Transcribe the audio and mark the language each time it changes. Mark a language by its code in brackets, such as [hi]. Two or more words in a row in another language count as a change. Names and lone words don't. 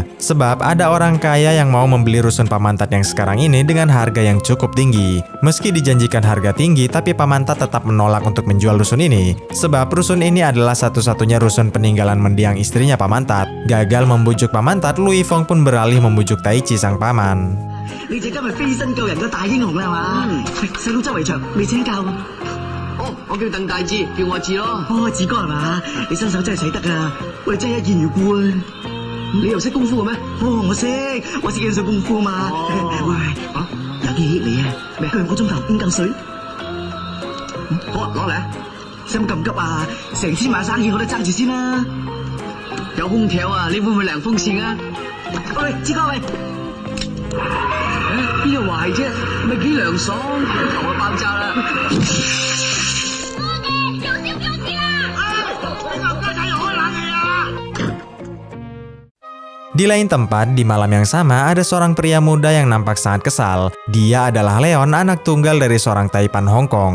[id] Sebab ada orang kaya yang mau membeli rusun Pamantat yang sekarang ini dengan harga yang cukup tinggi. Meski dijanjikan harga tinggi, tapi Pamantat tetap menolak untuk menjual rusun ini. Sebab rusun ini adalah satu-satunya rusun peninggalan mendiang istrinya Pamantat. Gagal membujuk Pamantat, Louis Fong pun beralih membujuk Taichi sang paman. [yue] 你隻今日飛身救人嘅大英雄啦，係嘛？喂，細佬周圍長未請教？哦，我叫鄧大志，叫我志咯。哦，志哥係嘛？你身手真係使得啊！喂，真係一見如故啊！你又識功夫嘅咩？哦，我識幾手功夫嘛。喂，有件嘢你啊，咪兩個鐘頭5嚿水。好啊，攞嚟啊！使乜咁急啊？成千萬生意我都爭住先啦。有空調啊，你會唔會涼風扇啊？喂，志哥喂。邊度壞啫？咪幾涼爽，頭就爆炸啦！ [id] Di lain tempat, di malam yang sama, ada seorang pria muda yang nampak sangat kesal. Dia adalah Leon, anak tunggal dari seorang Taipan Hong Kong.